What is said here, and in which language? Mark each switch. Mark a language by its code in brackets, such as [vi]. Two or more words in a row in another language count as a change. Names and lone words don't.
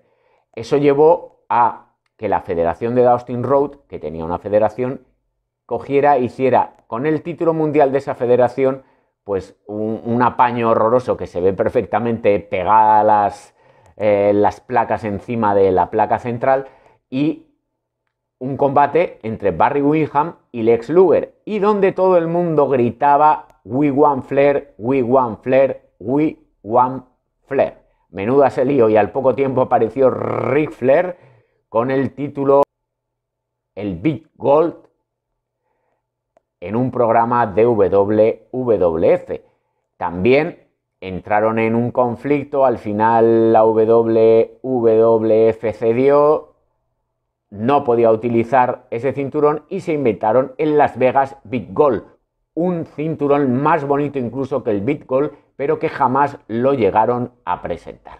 [es] Eso llevó a que la federación de Dustin Rhodes, que tenía una federación, hiciera con el título mundial de esa federación pues un apaño horroroso que se ve perfectamente pegada las placas encima de la placa central, y un combate entre Barry Windham y Lex Luger, y donde todo el mundo gritaba: [en] "We want Flair, we want Flair, we want Flair". [es] Menuda se lío, y al poco tiempo apareció Ric Flair con el título, el Big Gold, en un programa de WWF. También entraron en un conflicto, al final la WWF cedió, no podía utilizar ese cinturón y se inventaron en Las Vegas Big Gold, un cinturón más bonito incluso que el Big Gold, pero que jamás lo llegaron a presentar.